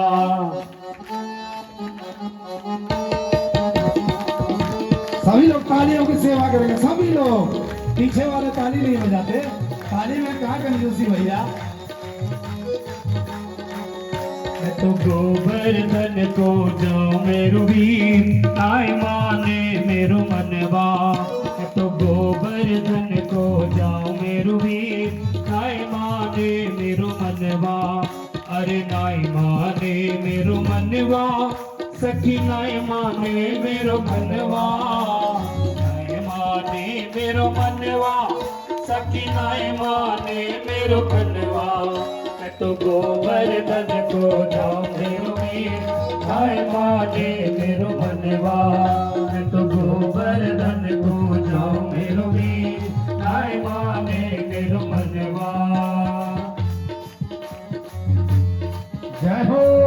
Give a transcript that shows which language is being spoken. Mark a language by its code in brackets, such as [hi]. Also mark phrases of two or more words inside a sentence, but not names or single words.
[hi] सभी लोग तालियों की सेवा करेंगे सभी लोग पीछे वाले ताली नहीं बजाते ताली में कहा कंजूसी भैया। [bra] मैं तो गोवर्धन को जाऊं मेरो वीर नाय माने मेरो मनवा मैं तो गोवर्धन को जाऊं मेरो वीर नाय माने मेरो मनवा अरे नाय माने मेरो मनवा सखी नाय माने मेरो मनवा नाय माने मेरो मनवा सखी नाय माने मेरो मनवा मैं तो गोवर्धन को जाऊं मेरो वीर नाय माने मेरो मनवा मैं तो गोवर्धन को जाऊं मेरो वीर नाय माने मेरो मनवा। [hi] जय हो।